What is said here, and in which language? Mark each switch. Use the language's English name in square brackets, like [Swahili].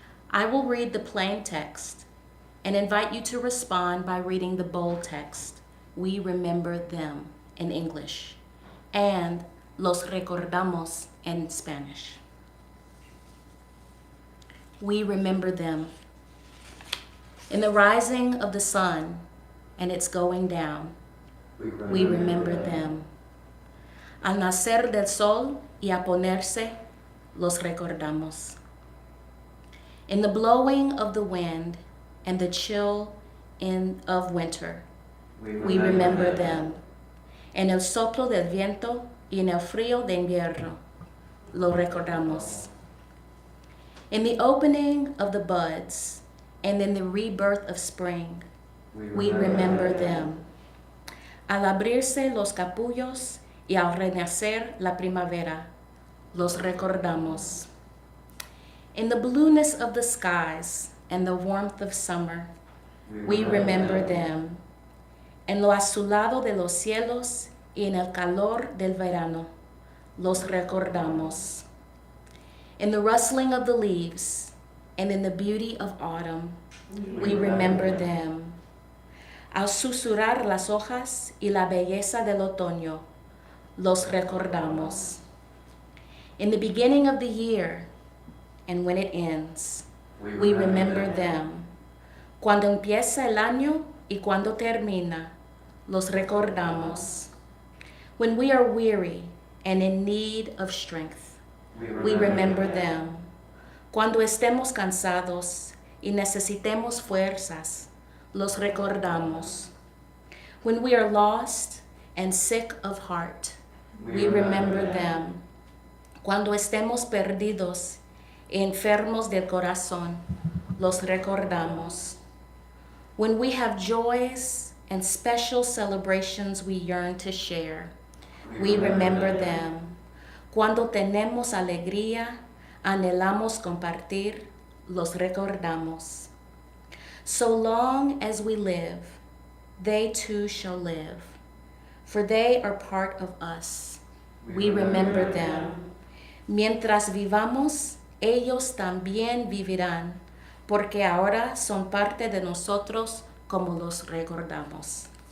[English] I will read the plain text and invite you to respond by reading the bold text, We Remember Them, in English, and [Spanish] Los Recordamos [English] in Spanish. We remember them. In the rising of the sun and its going down, we remember them. [Spanish] Al nacer del sol y a ponerse, los recordamos. [English] In the blowing of the wind and the chill of winter, we remember them. [Spanish] En el soplo del viento y en el frío de invierno, lo recordamos. [English] In the opening of the buds and in the rebirth of spring, we remember them. [Spanish] Al abrirse los capullos y al renacer la primavera, los recordamos. [English] In the blueness of the skies and the warmth of summer, we remember them. [Spanish] En lo azulado de los cielos y en el calor del verano, los recordamos. [English] In the rustling of the leaves and in the beauty of autumn, we remember them. [Spanish] Al susurrar las hojas y la belleza del otoño, los recordamos. [English] In the beginning of the year and when it ends, we remember them. [Spanish] Cuando empieza el año y cuando termina, los recordamos. [English] When we are weary and in need of strength, we remember them. [Spanish] Cuando estemos cansados y necesitemos fuerzas, los recordamos. [English] When we are lost and sick of heart, we remember them. [Spanish] Cuando estemos perdidos y enfermos del corazón, los recordamos. [English] When we have joys and special celebrations we yearn to share, we remember them. [Spanish] Cuando tenemos alegría, anhelamos compartir, los recordamos. [English] So long as we live, they too shall live, for they are part of us. We remember them. [Spanish] Mientras vivamos, ellos también vivirán, porque ahora son parte de nosotros como los recordamos.